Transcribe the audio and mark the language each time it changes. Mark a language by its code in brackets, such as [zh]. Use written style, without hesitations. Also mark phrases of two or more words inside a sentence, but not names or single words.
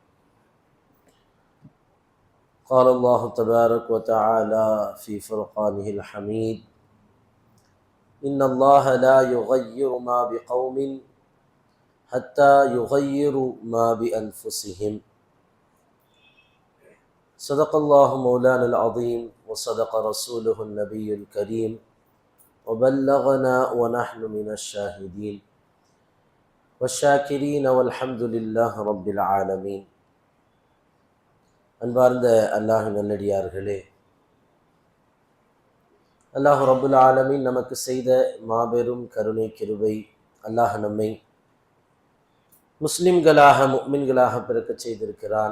[ar] قال الله تبارك وتعالى في فرقانه الحميد إن الله لا يغير ما بقوم حتى يغيروا ما بأنفسهم. صدق الله مولانا العظيم وصدق رسوله النبي الكريم وبلغنا ونحن من الشاهدين والشاكرين والحمد لله رب العالمين. [ta] அன்பார்ந்த அல்லாஹ் நல்லடியார்களே, [ar] الله رب العالمين [ta] நமக்கு செய்த மாபெரும் கருணை கிருபை, அல்லாஹ் நம்மை முஸ்லிம்களாக முஃமின்களாக பிறக்க செய்திருக்கிறான்.